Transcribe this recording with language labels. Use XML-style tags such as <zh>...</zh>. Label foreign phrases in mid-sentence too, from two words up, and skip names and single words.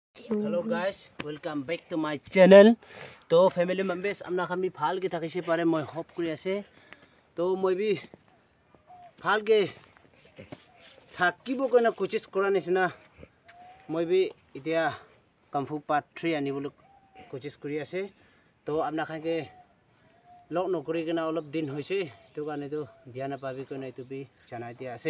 <en>Hello guys, welcome back to my channel. To family members,</en> <nag>amna kami phal ke thakise pare moi hope kuri ase. To moi bi phal ke thakibo kona kochis kora nisna moi bi itia kamfu part 3 ani bolu kochis kuri ase. To amna khan ke log no kuri kena olop din hoise to kane to biana pabi kona itu bi janai dia ase.</nag>